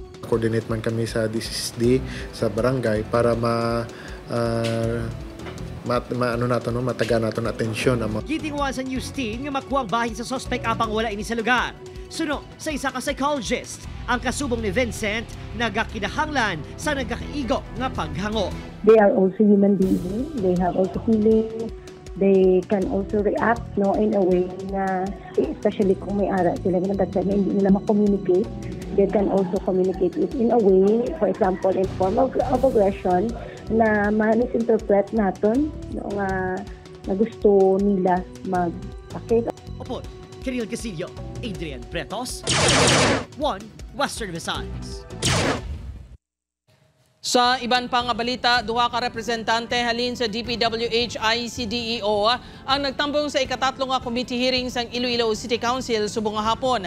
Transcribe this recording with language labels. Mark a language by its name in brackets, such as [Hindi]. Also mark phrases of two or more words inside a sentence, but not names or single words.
[Hiligaynon] Coordinate man kami sa DSSD sa barangay para mataga naton atensyon ang gitinguan sa [English] news team [Hiligaynon] nga makuha ang bahin sa suspect apang wala ini sa lugar. Suno sa isa ka psychologist, ang kasubong ni Vincent nagakinahanglan sa nagkakaigo nga paghango. [English] They are also human beings. They have also feelings. They can also react in a way [Filipino] na especially kung may ara sila na hindi nila ma-communicate. [English] They can also communicate it in a way, for example, in form of aggression [Filipino] na ma-misinterpret natin na gusto nila mag-sakit. Opo, [Hiligaynon] Kiril Casillo, Adrian Pretos, 1 Western Visayas. Sa iban pang balita, duha ka representante halin sa DPWH ICDEO ang nagtambong sa ikatatlong [English] committee hearing [Hiligaynon] sang Iloilo City Council subong hapon.